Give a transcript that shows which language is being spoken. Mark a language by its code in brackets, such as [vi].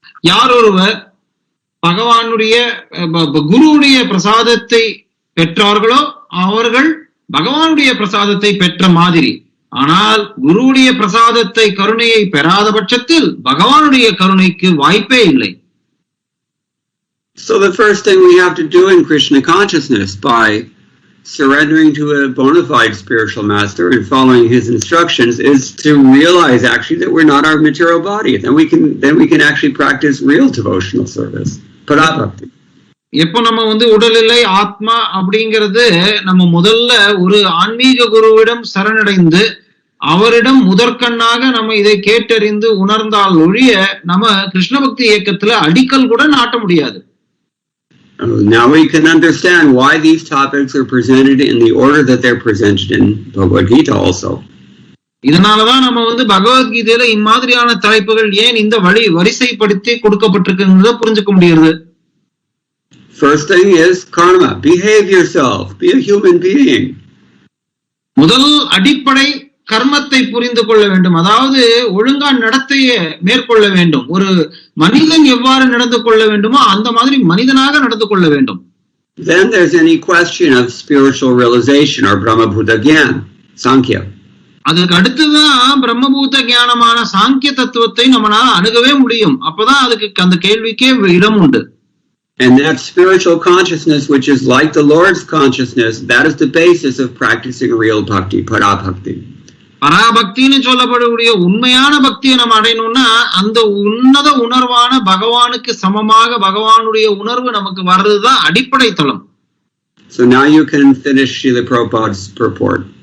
[ta] யார் ஒருவர் பகவானுடைய குருவுடைய பிரசாதத்தை பெற்றார்களோ அவர்கள் பகவானுடைய பிரசாதத்தை பெற்ற மாதிரி. ஆனால் குருவுடைய பிரசாதத்தை கருணையை பெறாத பட்சத்தில் பகவானுடைய கருணைக்கு வாய்ப்பே இல்லை. [en] So the first thing we have to do in Krishna consciousness by surrendering to a bona fide spiritual master and following his instructions is to realize actually that we're not our material body. Then we can actually practice real devotional service. [sa] Parabhakti. [ta] எப்போ நம்ம உடல் இல்லை ஆத்மா அப்படிங்கிறது நம்ம முதல்ல ஒரு ஆன்மீக குருவிடம் சரணடைந்து அவரிடம் முதற்கண்ணாக நம்ம இதை கேட்டறிந்து உணர்ந்தால் ஒழிய நம்ம கிருஷ்ண பக்தி இயக்கத்துல அடிக்கல் கூட நாட்ட முடியாது. [en] Now we can understand why these topics are presented in the order that they're presented in Bhagavad Gita also. [ta] இதனாலதான் நம்ம பகவத்கீதையில இம்மாதிரியான தலைப்புகள் ஏன் இந்த வரிசைப்படுத்தி கொடுக்கப்பட்டிருக்குங்கிறத புரிஞ்சுக்க முடியுது. [en] First thing is karma. Behave yourself. Be a human being. [ta] முதல் அடிப்படை கர்மத்தை புரிந்து கொள்ள வேண்டும். அதாவது ஒழுங்கா நடத்தையை மேற்கொள்ள வேண்டும். ஒரு மனிதன் எவ்வாறு நடந்து கொள்ள வேண்டுமோ அந்த மாதிரி மனிதனாக நடந்து கொள்ள வேண்டும். [en] Then there's any question of spiritual realization or Brahmabhuta Gyan, Sankhya. [ta] அதுக்கு அடுத்துதான் பிரம்மபூத ஞானமான சாங்கிய தத்துவத்தை நம்மளால அணுகவே முடியும். அப்பதான் அதுக்கு அந்த கேள்விக்கே இடம் உண்டு. [en] And that spiritual consciousness, which is like the Lord's consciousness, that is the basis of practicing real bhakti, parabhakti. [ta] பராபக்தின்னு சொல்லப்படக்கூடிய உண்மையான பக்தியை நம்ம அடையணும்னா அந்த உன்னத உணர்வான பகவானுக்கு சமமாக பகவானுடைய உணர்வு நமக்கு வர்றதுதான் அடிப்படை தளம். [en] So now you can finish Srila Prabhupada's purport.